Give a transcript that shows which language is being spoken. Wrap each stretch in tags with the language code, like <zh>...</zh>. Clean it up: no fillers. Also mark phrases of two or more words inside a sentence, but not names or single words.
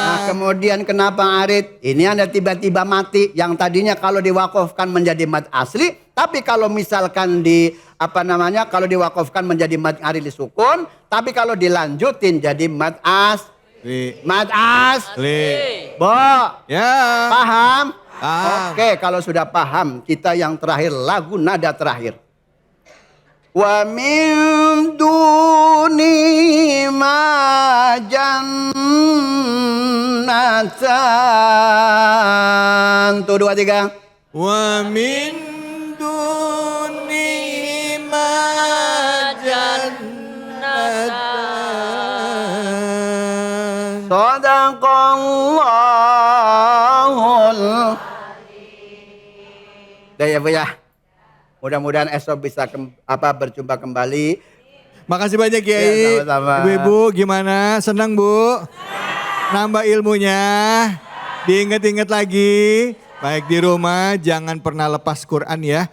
<id>Nah kemudian kenapa arid? Ini ada tiba-tiba mati yang tadinya kalau diwakafkan menjadi mad asli, tapi kalau misalkan kalau diwakafkan menjadi mad arid sukun, tapi kalau dilanjutin jadi mad asli. Mad asli. Bo. Ya. Paham? Paham. Oke, kalau sudah paham, kita yang terakhir lagu nada terakhir.</id> <ar>ومن دونهما جنتان.</ar> <id>Tuh 2 3.</id> <ar>ومن دونهما جنتان. صدق الله.</ar> <id>Udah ya Bu ya. Mudah-mudahan esok bisa berjumpa kembali. Makasih banyak Kiai. Ya, sama-sama. Ibu-ibu gimana? Senang Bu? Nambah ilmunya. Diingat-ingat lagi. Baik di rumah jangan pernah lepas Quran ya.</id>